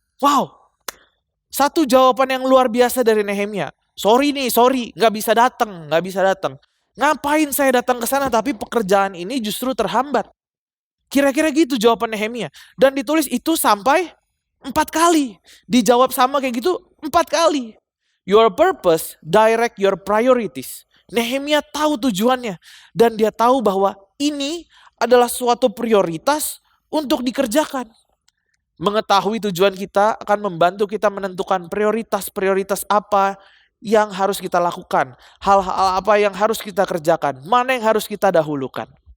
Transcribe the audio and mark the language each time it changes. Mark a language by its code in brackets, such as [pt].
[id] Wow, satu jawaban yang luar biasa dari Nehemia. Sorry, gak bisa datang. Ngapain saya datang ke sana tapi pekerjaan ini justru terhambat. Kira-kira gitu jawaban Nehemia. Dan ditulis itu sampai 4 kali. Dijawab sama kayak gitu 4 kali. [en] Your purpose direct your priorities. [id] Nehemia tahu tujuannya. Dan dia tahu bahwa ini adalah suatu prioritas untuk dikerjakan. Mengetahui tujuan kita akan membantu kita menentukan prioritas-prioritas apa yang harus kita lakukan. Hal-hal apa yang harus kita kerjakan. Mana yang harus kita dahulukan.